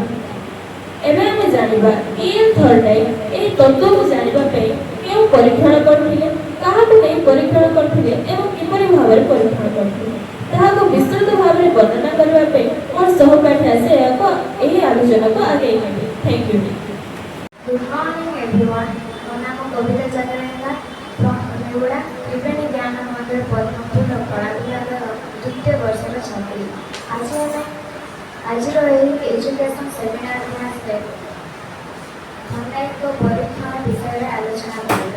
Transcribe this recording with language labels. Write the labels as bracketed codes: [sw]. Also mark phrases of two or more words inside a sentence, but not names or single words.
[or] ଏବେ ଆମେ ଜାଣିବା ଇଏନ୍ ଥର୍ଣ୍ଡାଇକ୍ ଏହି ତତ୍ତ୍ୱକୁ ଜାଣିବା ପାଇଁ କେଉଁ ପରୀକ୍ଷଣ କରିଥିଲେ, କାହାକୁ ନେଇ ପରୀକ୍ଷଣ କରିଥିଲେ ଏବଂ କିପରି ଭାବରେ ପରୀକ୍ଷଣ କରିଥିଲେ ତାହାକୁ ବିସ୍ତୃତ ଭାବରେ ବର୍ଣ୍ଣନା କରିବା ପାଇଁ ମୋର ସହପାଠୀ ଆସି ଏହି ଆଲୋଚନାକୁ ଆଗେଇ ନେବେ। [en] thank you. Good morning everyone. [or] ମୋ ନାମ କବିତା ଚନ୍ଦ୍ରଲେଖା from ନେଉଡ଼ା ତ୍ରିବେଣୀ ଜ୍ଞାନ ମନ୍ଦିର ପଦ୍ମପୁର କଳା ବିଭାଗର ଦ୍ୱିତୀୟ ବର୍ଷର ଛାତ୍ରୀ। ଆଜିର ଏହି [en] education seminar [or] କ୍ଲାସରେ ଥର୍ଣ୍ଡାଇକ୍‌ଙ୍କ ପରୀକ୍ଷଣ ବିଷୟରେ ଆଲୋଚନା କରିବା।